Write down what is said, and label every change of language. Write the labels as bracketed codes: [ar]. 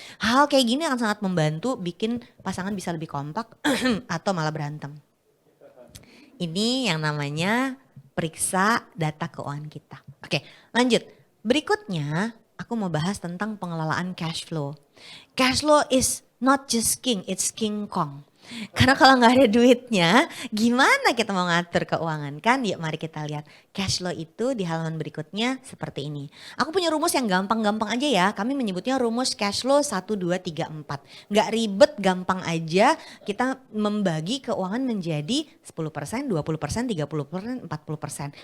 [id] Hal kayak gini akan sangat membantu bikin pasangan bisa lebih kompak atau malah berantem. Ini yang namanya periksa data keuangan kita. Oke, lanjut. Berikutnya aku mau bahas tentang pengelolaan cash flow. [en] Cash flow is not just king, it's King Kong. [id] Karena kalau nggak ada duitnya, gimana kita mau ngatur keuangan kan? Yuk mari kita lihat. Cash flow itu di halaman berikutnya seperti ini. Aku punya rumus yang gampang-gampang aja ya. Kami menyebutnya rumus cash flow 1, 2, 3, 4. Nggak ribet, gampang aja. Kita membagi keuangan menjadi 10%, 20%, 30%, 40%.